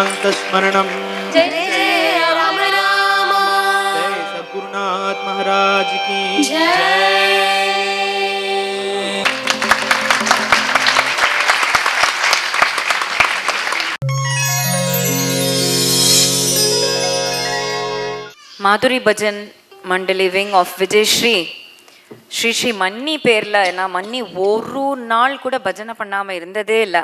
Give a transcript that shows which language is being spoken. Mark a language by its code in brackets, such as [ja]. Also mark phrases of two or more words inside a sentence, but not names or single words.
[hi] स्मरणम जय जय राम राम। जय सद्गुरुनाथ महाराज की जय। [ta] மாதுரி பஜன் மண்டலி [en] wing of [ta] விஜயஸ்ரீ ஸ்ரீ மன்னி பேரில் நான் மன்னி ஒரு நாள் கூட பஜனை பண்ணாமல் இருந்ததே இல்லை.